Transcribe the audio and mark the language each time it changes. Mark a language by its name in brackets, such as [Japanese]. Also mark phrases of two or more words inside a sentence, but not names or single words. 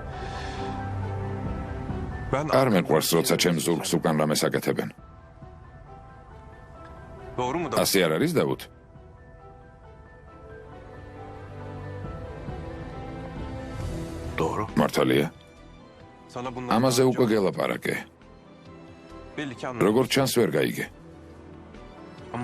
[Turkish] Ben [Georgian] არ მეყვარს, როცა ჩემს ზურგს უკან რამეს აკეთებენ. [Turkish] Doğru mu da? [Georgian] ასე არ არის, დავით? [Turkish] Doğru. [Georgian] მართალია? [Turkish] Sana bunları [Georgian] ამაზე უკვე გელაპარაკე. [Turkish] belli ki anladım. [Georgian] როგორც ჩანს ვერ გაიგე. [Turkish] Ama